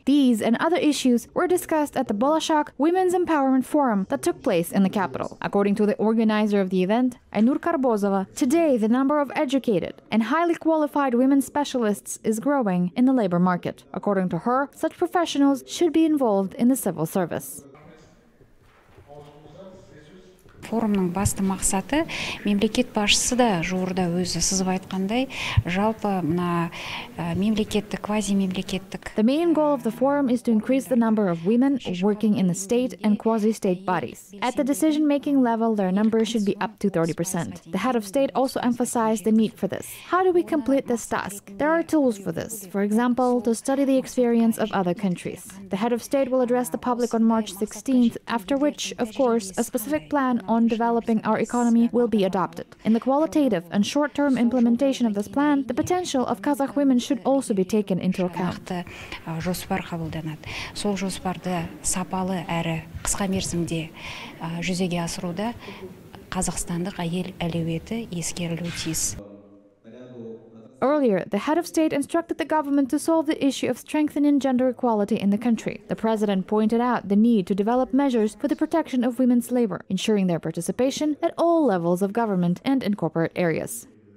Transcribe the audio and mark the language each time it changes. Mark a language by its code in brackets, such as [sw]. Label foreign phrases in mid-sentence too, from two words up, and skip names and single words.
[en] These and other issues were discussed at the Bolashak Women's Empowerment Forum that took place in the capital. According to the organizer of the event, Aynur Karbozova, today the number of educated and highly qualified women specialists is growing in the labor market. According to her, such professionals should be involved in the civil service. [kk] Форумның басты мақсаты мемлекет басшысы да жуырда өзі сызып айтқандай, жалпы мына мемлекеттік, квазимемлекеттік. [en] The main goal of the forum is to increase the number of women working in the state and quasi-state bodies. At the decision-making level, their number should be up to 30%. The head of state also emphasized the need for this. How do we complete this task? There are tools for this. For example, to study the experience of other countries. The head of state will address the public on March 16th, after which, of course, a specific plan on developing our economy will be adopted. In the qualitative and short-term implementation of this plan, the potential of Kazakh women should also be taken into account. [kk] Жоспар қабылданады. Сол жоспарды сапалы әрі қысқа мерзімде жүзеге асыруда қазақстандық әйел әлеуеті ескерілуі тиіс. [en] Earlier, the head of state instructed the government to solve the issue of strengthening gender equality in the country. The president pointed out the need to develop measures for the protection of women's labor, ensuring their participation at all levels of government and in corporate areas.